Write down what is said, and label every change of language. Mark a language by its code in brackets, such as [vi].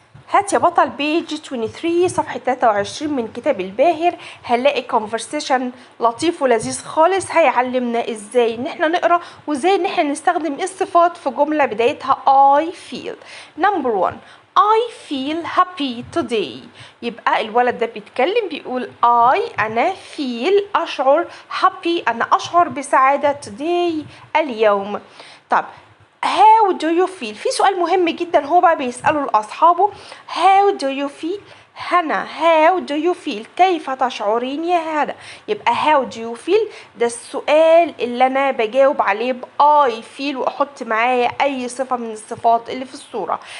[ar] هات يا بطل بيج 23 صفحة 23 من كتاب الباهر. هنلاقي conversation لطيف ولذيذ خالص هيعلمنا ازاي ان احنا نقرا وازاي ان احنا نستخدم الصفات في جملة بدايتها [en] I feel. Number 1 I feel happy today. [ar] يبقى الولد ده بيتكلم بيقول أنا feel أشعر happy أنا أشعر بسعادة today اليوم. طب [en] how do you feel؟ [ar] في سؤال مهم جدا هو بقى بيسأله لأصحابه. [en] how do you feel [ar] هنا؟ how do you feel كيف تشعرين يا هنا؟ يبقى how do you feel ده السؤال اللي أنا بجاوب عليه ب [en] I feel [ar] وأحط معايا أي صفة من الصفات اللي في الصورة.